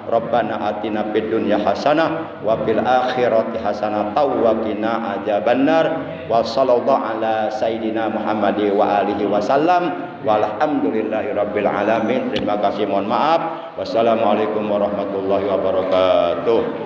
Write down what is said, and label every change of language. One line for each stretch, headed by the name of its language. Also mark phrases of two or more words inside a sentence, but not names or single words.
Arabic: ربنا آتنا في الدنيا حسنة وفي الآخرة حسنة وقنا عذاب النار. وصلى الله على سيدنا محمد وآله وسلم. والحمد لله رب العالمين.
Indonesian: Terima kasih, mohon maaf.
Arabic: والسلام عليكم ورحمة الله وبركاته.